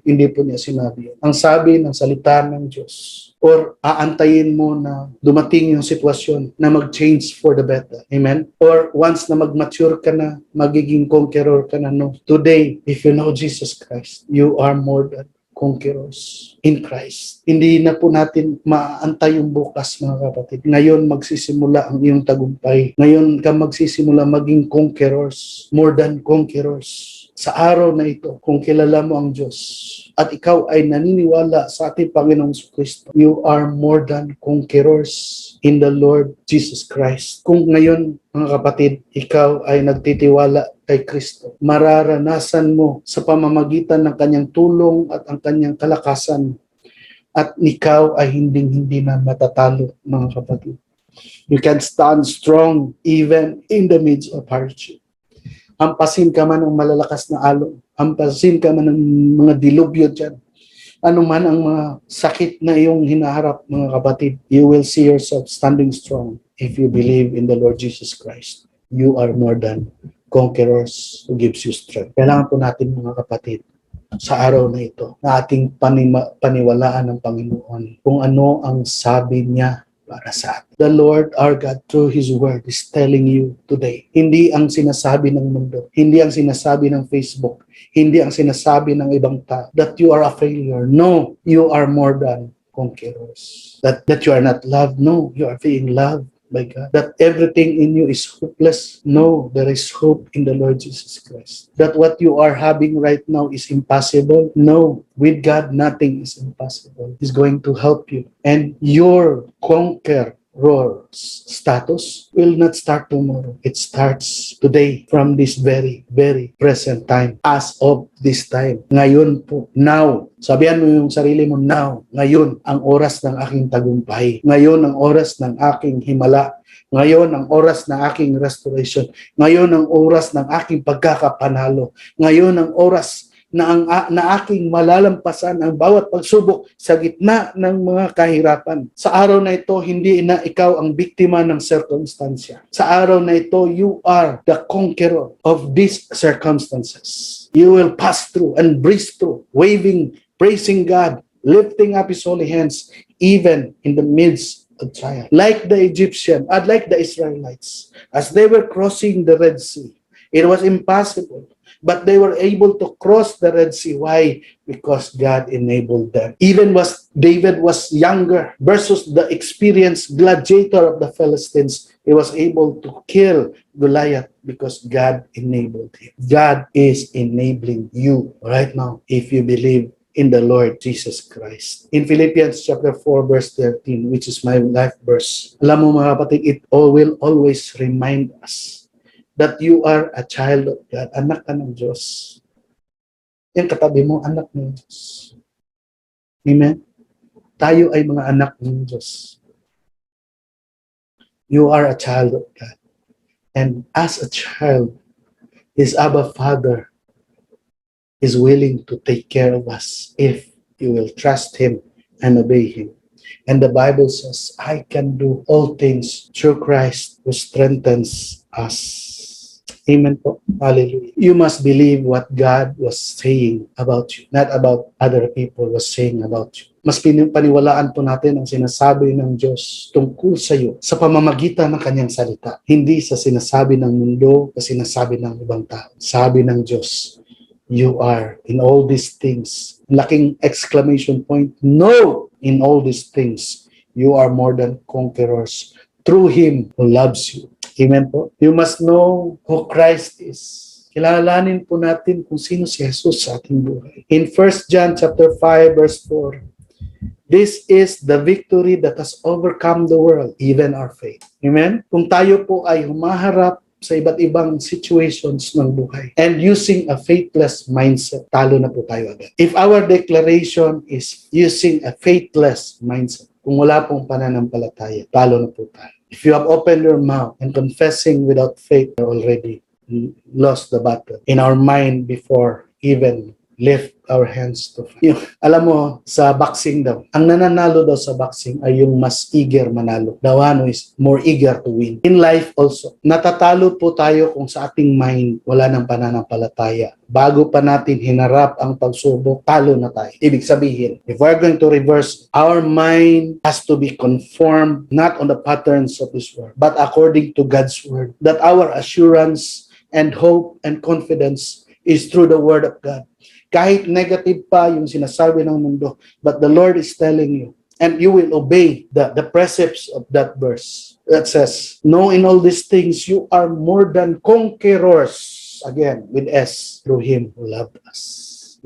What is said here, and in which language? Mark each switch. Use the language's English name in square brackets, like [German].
[Filipino] Hindi po niya sinabi. Ang sabi ng salita ng Diyos, or aantayin mo na dumating yung sitwasyon na mag-change [English] for the better. [Filipino] Amen? Or once na mag-mature ka na, magiging conqueror ka na. No. [English] Today, if you know Jesus Christ, you are more than conquerors in Christ. [Filipino] Hindi na po natin maaantay yung bukas, mga kapatid. Ngayon magsisimula ang iyong tagumpay. Ngayon ka magsisimula maging conquerors, [English] more than conquerors. [Filipino] Sa araw na ito, kung kilala mo ang Diyos at ikaw ay naniniwala sa ating Panginoong Kristo, [English] you are more than conquerors in the Lord Jesus Christ. [Filipino] Kung ngayon, mga kapatid, ikaw ay nagtitiwala kay Kristo, mararanasan mo sa pamamagitan ng kanyang tulong at ang kanyang kalakasan, at ikaw ay hindi na matatalo, mga kapatid. [English] You can stand strong even in the midst of hardship. [Filipino] Hampasin ka man ng malalakas na alon, hampasin ka man ng mga dilubyo dyan, ano man ang mga sakit na iyong hinaharap, mga kapatid, [English] you will see yourself standing strong if you believe in the Lord Jesus Christ. You are more than conquerors who gives you strength. [Filipino] Kailangan po natin, mga kapatid, sa araw na ito, na ating paniwalaan ng Panginoon kung ano ang sabi niya para sa atin. [English] The Lord our God through His Word is telling you today, [Filipino] hindi ang sinasabi ng mundo, hindi ang sinasabi ng Facebook, hindi ang sinasabi ng ibang tao, [English] that you are a failure. No, you are more than conquerors. That you are not loved. No, you are being loved by God. That everything in you is hopeless. No, there is hope in the Lord Jesus Christ. That what you are having right now is impossible. No, with God, nothing is impossible. He's going to help you. And your conqueror status will not start tomorrow. It starts today, from this very, very present time. As of this time. [Filipino] Ngayon po. Now. Sabihan mo yung sarili mo, now. Ngayon ang oras ng aking tagumpay. Ngayon ang oras ng aking himala. Ngayon ang oras ng aking restoration. Ngayon ang oras ng aking pagkakapanalo. Ngayon ang oras na aking malalampasan ang bawat pagsubok sa gitna ng mga kahirapan. Sa araw na ito, hindi na ikaw ang biktima ng circumstansya. Sa araw na ito, [English] you are the conqueror of these circumstances. You will pass through and breeze through, waving, praising God, lifting up His holy hands, even in the midst of trial. Like the Egyptian, like the Israelites, as they were crossing the Red Sea, it was impossible. But they were able to cross the Red Sea. Why? Because God enabled them. Even David was younger versus the experienced gladiator of the Philistines. He was able to kill Goliath because God enabled him. God is enabling you right now if you believe in the Lord Jesus Christ. In Philippians chapter 4 verse 13, which is my life verse, [Filipino] alam mo, mga kapatid, [English] it will always remind us that you are a child of God, [Filipino] anak ka ng Diyos. Yung katabi mo, anak ng Diyos. Amen? Tayo ay mga anak ng Diyos. [English] You are a child of God. And as a child, His Abba Father is willing to take care of us if you will trust Him and obey Him. And the Bible says, I can do all things through Christ who strengthens us. Amen po. Hallelujah. You must believe what God was saying about you, not about other people was saying about you. [Filipino] Mas paniwalaan po natin ang sinasabi ng Diyos tungkol sa iyo sa pamamagitan ng kanyang salita. Hindi sa sinasabi ng mundo, sa sinasabi ng ibang tao. Sabi ng Diyos, [English] you are in all these things. Laking exclamation point. No! In all these things, you are more than conquerors through Him who loves you. Amen po. You must know who Christ is. [Filipino] Kilalanin po natin kung sino si Jesus sa ating buhay. [English] In 1 John chapter 5 verse 4, this is the victory that has overcome the world, even our faith. [Filipino] Amen? Kung tayo po ay humaharap sa iba't ibang situations ng buhay and using a faithless mindset, talo na po tayo agad. [English] If our declaration is using a faithless mindset, [Filipino] Kung wala pong pananampalataya, talo na po tayo. [English] If you have opened your mouth and confessing without faith, you're already lost the battle. In our mind before even lift our hands to fight. [Filipino] Alam mo, sa boxing daw, ang nananalo daw sa boxing ay yung mas eager manalo. [English] The one who is more eager to win. In life also, [Filipino] natatalo po tayo kung sa ating mind wala ng pananampalataya. Bago pa natin hinarap ang pagsubok, talo na tayo. Ibig sabihin, [English] if we're going to reverse, our mind has to be conformed not on the patterns of this world, but according to God's word. That our assurance and hope and confidence is through the word of God. [Filipino] Kahit negative pa yung sinasabi ng mundo, [English] but the Lord is telling you, and you will obey the precepts of that verse that says, "No, in all these things you are more than conquerors," again with S, through Him who loved us.